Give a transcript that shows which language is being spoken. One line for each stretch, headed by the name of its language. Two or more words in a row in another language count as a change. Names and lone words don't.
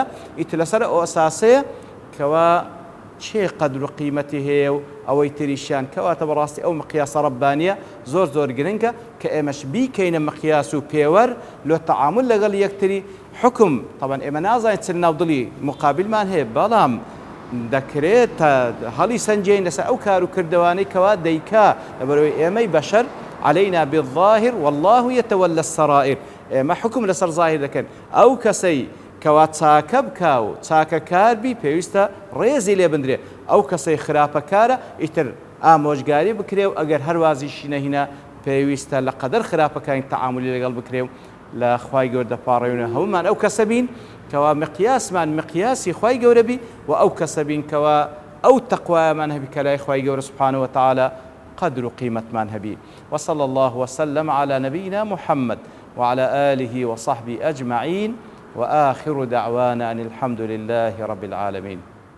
Central Kurdish: ئیتر لەسەر ئەو ئەساسەیە کەوا چێ قەدر و قیمەتی هەیە و ئەوەی تریشیان کەواتە بەڕاستی ئەو مقیاسە ڕەبانیە زۆر گرنگە کە ئێمەش بیکەینە مقیاس و پێوەەر لۆ تەعامل لەگەڵ یەکتری حکم. طبعا ئێمە نازانین چ ناودڵی مقابلمان هەیە بەڵام دەکرێت تا هەڵی سەنجین لەسەر ئەو کار و کردوانەی کەوا دەیکا لەبەرەوەی ئێمەی بەشەر
Arabic: علينا بالظاهر والله يتولى السرائر.
Central Kurdish: ئێمە حکم لەسەر ظاهر دەکەن. ئەو کەسەی کەوا چاکە بکا و چاکەکار بی پێویستە ڕێزی لێ بندرێ. ئەو کەسەی خراپەکارە ئیتر ئامۆژگاری بکرێ و ئەگەر هەروازیشی نەهینە پێویستە لە قەدەر خراپەکانی تەعاملی لەگەڵ بکرێ و لە خوای گەورە دەپاڕێونە هەمومان ئەو کەسە بین کەوا مقیاسمان مقیاسی خوای گەورە بی و ئەو کەسە بین کەوا ئەو تەقوایەمان هەبی کە لای خوای گەورە
Arabic: سبحانه وتعالى قدر وقيمتمان هبي. وصلى الله وسلم على نبينا محمد وعلى آله وصحبه أجمعين وآخر دعوانا أن الحمد لله رب العالمين.